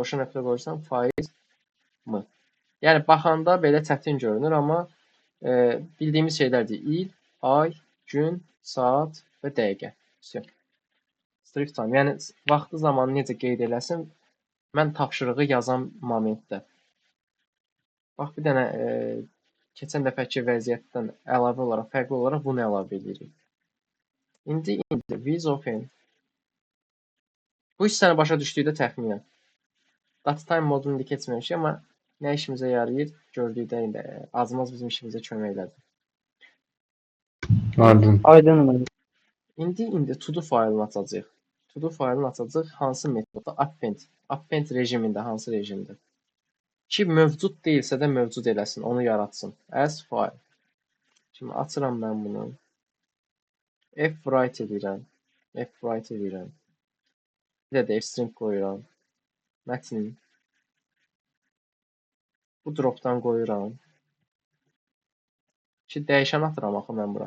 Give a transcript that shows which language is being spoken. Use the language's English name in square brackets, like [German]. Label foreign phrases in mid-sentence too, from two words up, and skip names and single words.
[Azerbaijani] Qoşu nöqtə qoyursan, faiz m. Yəni baxanda belə çətin görünür, amma bildiyimiz şeylərdir. İl, ay, gün, saat və dəqiqə. [English] Strict time, [Azerbaijani] yəni vaxtı zamanı necə qeyd eləsin, mən tapşırığı yazan momentdə. Bax, bir dənə keçən dəfəki vəziyyətdən əlavə olaraq, fərqli olaraq bunu əlavə edirik. İndi [English] with open. [Azerbaijani] Bu hissəni başa düşdükdə təxminən. Datetime modunu indi keçməmişik, amma nə işimizə yarayır gördükdə indi azmaz bizim işimizə kömək elədi. Aydın. Aydın mənə. İndi [English] to do [Azerbaijani] faylını açacağıq. [English] To do [Azerbaijani] faylını açacaq. Hansı metodda? Append. Append rejimində, hansı rejimdə? Ki mövcud deyilsə də mövcud eləsin, onu yaratsın. [English] As file. [Azerbaijani] Şimdi açıram mən bunu. F-write edirəm. F-write edirəm. Bir də f-string qoyuram. Mətn. Bu dropdan qoyuram. Ki dəyişən atıram axı mən bura.